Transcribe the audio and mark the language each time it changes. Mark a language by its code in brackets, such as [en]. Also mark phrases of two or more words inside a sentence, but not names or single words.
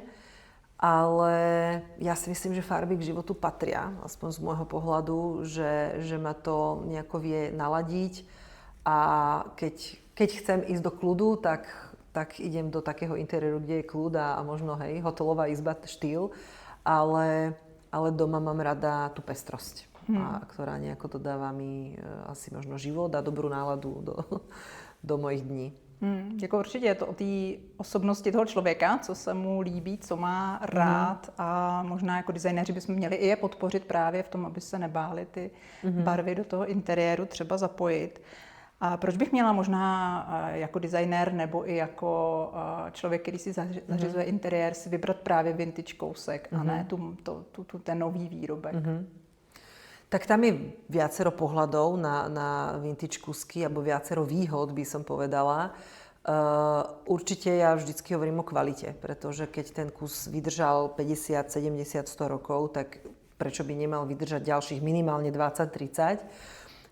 [sk] Ale ja si myslím, že farby k životu patria, aspoň z môjho pohľadu, že ma to nejako vie naladiť a keď chcem ísť do kľudu, tak idem do takého interiéru, kde je kľud a možno hotelová izba štýl, ale doma mám rada tú pestrosť, ktorá nejako dodáva mi asi možno život a dobrú náladu do mojich dní. [cs] Jako určitě je to o té osobnosti toho člověka, co se mu líbí, co má rád a možná jako designéři bychom měli i je podpořit právě v tom, aby se nebáli ty barvy do toho interiéru třeba zapojit. A proč bych měla možná jako designér nebo i jako člověk, který si zařizuje interiér, si vybrat právě vintage kousek a ne ten nový výrobek? [sk] Tak tam je viacero pohľadov na vintage kusky, alebo viacero výhod, by som povedala. Určite ja vždycky hovorím o kvalite, pretože keď ten kus vydržal 50, 70, 100 rokov, tak prečo by nemal vydržať ďalších minimálne 20, 30?